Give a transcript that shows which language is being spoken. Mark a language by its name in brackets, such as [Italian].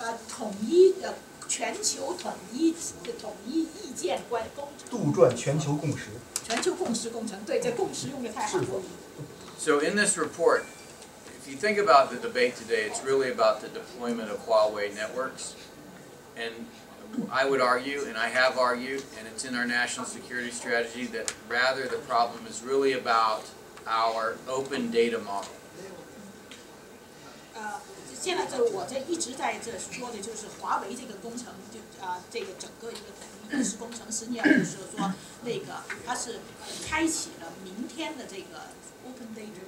[Chinese] 统一全球统一意见工程。杜撰全球共识。全球共识工程，对，这共识用的太好了。 [English] So in this report, if you think about the debate today, it's really about the deployment of Huawei networks. And I would argue, and I have argued, and it's in our national security strategy, that rather the problem is really about our open data model. [Chinese] 现在我一直在说的就是华为这个工程，这个整个一个统一认识工程，实际上就是说它是开启了明天的这个 open data